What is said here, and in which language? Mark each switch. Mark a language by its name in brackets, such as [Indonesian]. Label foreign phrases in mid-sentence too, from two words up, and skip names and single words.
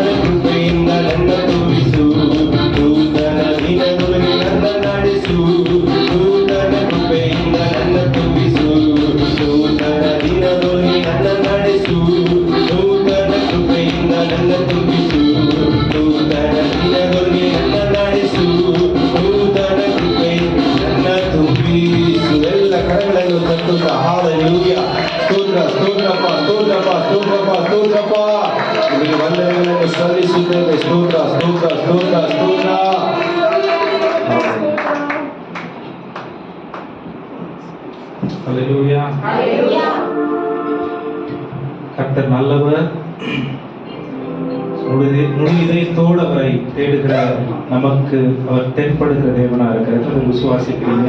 [Kannada] ಕೃಪೆಯಿಂದ ನನ್ನ ತುಂಬಿಸು, ದೂತನ ದಿನದಲ್ಲಿ ನನ್ನ ನಡೆಸು, ದೂತನ ಕೃಪೆಯಿಂದ ನನ್ನ ತುಂಬಿಸು, ದೂತನ ದಿನದಲ್ಲಿ ನನ್ನ ನಡೆಸು, ದೂತನ ಕೃಪೆಯಿಂದ ನನ್ನ ತುಂಬಿಸು, ದೂತನ ದಿನದಲ್ಲಿ ನನ್ನ ನಡೆಸು, ದೂತನ ಕೃಪೆಯಿಂದ ನನ್ನ ತುಂಬಿಸು. ಎಲ್ಲ ಕರಗಳನ್ನು ತಟ್ಟುತ್ತಾ ಹಾಲೆಲೂಯಾ, ಸ್ತೋತ್ರ ಸ್ತೋತ್ರಪ್ಪ ಸ್ತೋತ್ರಪ್ಪ ಸ್ತೋತ್ರಪ್ಪ ಸ್ತೋತ್ರಪ್ಪ, ನಿಮಗೆ ವಂದನೆಗಳನ್ನು ಸಲ್ಲಿಸುತ್ತೇವೆ. ಸ್ತೋತ್ರ ಸ್ತೋತ್ರ ಸ್ತೋತ್ರ ಸ್ತೋತ್ರ. [Tamil] ஹல்லேலூயா. கர்த்தர் நல்லவர். முழு இதயத்தோடு அவரை தேடுகிற நமக்கு அவர் தென்படுகிற தேவனா இருக்கிறது விசுவாசிக்கிறீங்க.